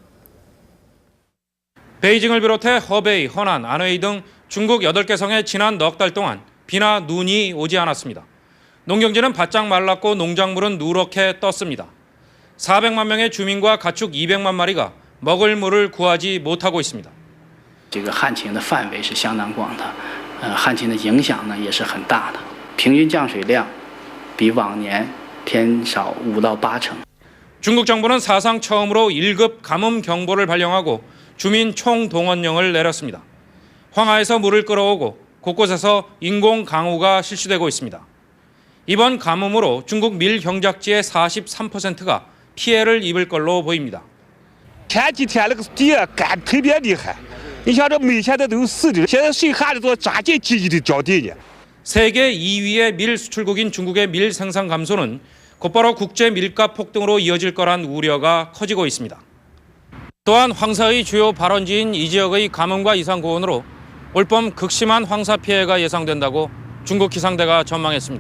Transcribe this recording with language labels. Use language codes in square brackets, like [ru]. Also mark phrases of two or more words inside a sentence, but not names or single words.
[ko] 베이징을 비롯해 허베이, 허난, 안웨이 등 중국 8개 성에 지난 넉 달 동안 비나 눈이 오지 않았습니다. 농경지는 바짝 말랐고 농작물은 누렇게 떴습니다. 400만 명의 주민과 가축 200만 마리가 먹을 물을 구하지 못하고 있습니다. [zh] 这个旱情的范围是相当广的，旱情的影响呢也是很大的，平均降水量比往年偏少5到8成。 [ko] 중국 정부는 사상 처음으로 1급 가뭄 경보를 발령하고 주민 총동원령을 내렸습니다. 황하에서 물을 끌어오고 곳곳에서 인공 강우가 실시되고 있습니다. 이번 가뭄으로 중국 밀 경작지의 43%가 피해를 입을 걸로 보입니다. [zh] 前几天那个地干特别厉害，你像这煤现在都死的，现在水下的都抓紧积极的浇地呢。 [ko] 세계 2위의 밀 수출국인 중국의 밀 생산 감소는 곧바로 국제 밀값 폭등으로 이어질 거란 우려가 커지고 있습니다. 또한 황사의 주요 발원지인 이 지역의 가뭄과 이상 고온으로 올봄 극심한 황사 피해가 예상된다고 중국 기상대가 전망했습니다.